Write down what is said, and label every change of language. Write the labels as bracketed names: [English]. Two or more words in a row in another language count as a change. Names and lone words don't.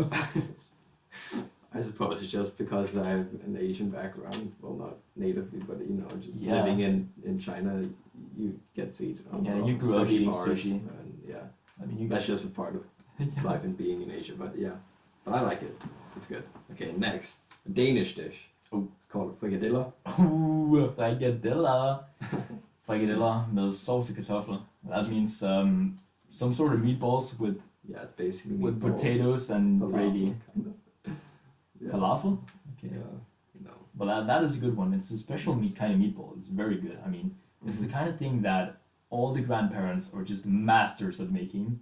[English] I suppose it's just because I have an Asian background. Well, not natively, but just Yeah. living in China, you get to eat on Yeah, you grew up sushi eating bars, sushi. and yeah, I mean, you that's guys. just a part of Yeah. life and being in Asia. But yeah, but I like it. It's good. Okay, next, a Danish dish. Oh. It's called frikadelle. Frikadella. [Danish] Frikadella med sovs og kartofler. [English] That means some sort of meatballs with Yeah, it's basically with meatballs, potatoes and falafel, gravy. kind of. Yeah. Falafel? Okay. Yeah. No. Well, that is a good one. It's a special Yes. kind of meatball. It's very good. I mean, it's Mhm. the kind of thing that all the grandparents are just masters at making.